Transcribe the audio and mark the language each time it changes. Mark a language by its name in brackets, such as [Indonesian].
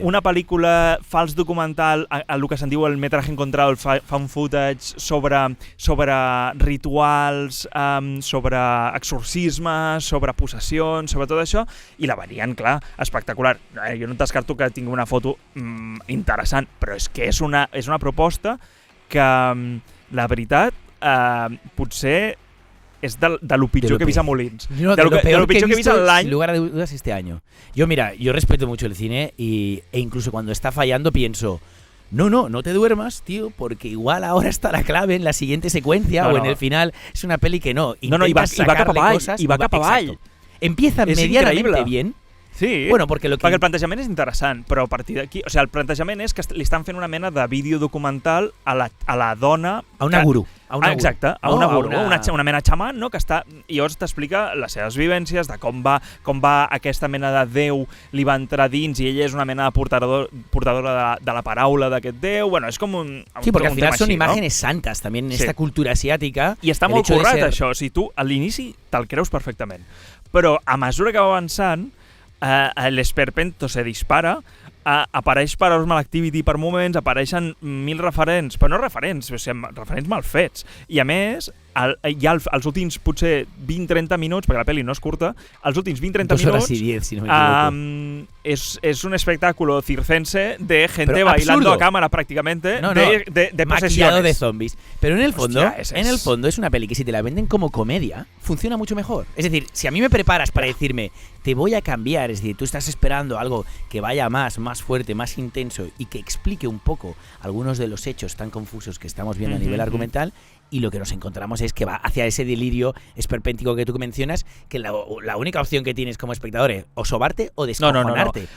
[Catalan] Una pel·lícula fals documental, el que se'n diu el metraje encontrado, el found footage, sobre rituals, sobre exorcismes, sobre possessions, sobre tot això, i la venien, clar, espectacular. Jo no descarto que tingui una foto interessant, però és que és una proposta que, la veritat, potser es de lo pitjor que he vist a Molins. [Spanish] No, de lo pitjor que he visto en l'any. Sin lugar a dudas este año. Yo respeto mucho el cine e incluso cuando está fallando pienso, no te duermas, tío, porque igual ahora está la clave en la siguiente secuencia o en el final. Es una peli que no. [Catalan] I va cap avall. [Spanish] Empieza medianamente bien. Sí, [Catalan] bueno, perquè el plantejament és interessant, però a partir d'aquí... O sigui, el plantejament és que li estan fent una mena de vídeo documental a la dona... A una gurú. Exacte, a una gurú, una mena xaman, no? Que està... I llavors t'explica les seves vivències, de com va aquesta mena de déu li va entrar dins i ella és una mena de portadora de la paraula d'aquest déu. Bueno, és com un... Sí, perquè al final són [Spanish] imágenes santas, [Catalan] també en esta cultura asiàtica. I està molt currat, això. O sigui, tu a l'inici te'l creus perfectament. Però a mesura que va avançant, l'esperpento se dispara, apareix Paranormal Activity per moments, apareixen 1000 referents, però no referents, o sigui, referents mal fets. I a més, hi ha els últims potser 20-30 minuts, perquè la pel·li no és curta, els últims 20-30 minuts [Spanish] 2 horas y 10, si no me equivoco. Es un espectáculo circense de gente bailando a cámara prácticamente, de maquillado de zombies. Pero en el fondo, es una peli que si te la venden como comedia, funciona mucho mejor. Es decir, si a mí me preparas para decirme, te voy a cambiar, es decir, tú estás esperando algo que vaya más fuerte, más intenso y que explique un poco algunos de los hechos tan confusos que estamos viendo a nivel argumental, y lo que nos encontramos es que va hacia ese delirio esperpéntico que tú mencionas, que la única opción que tienes como espectador es o sobarte o descojonarte.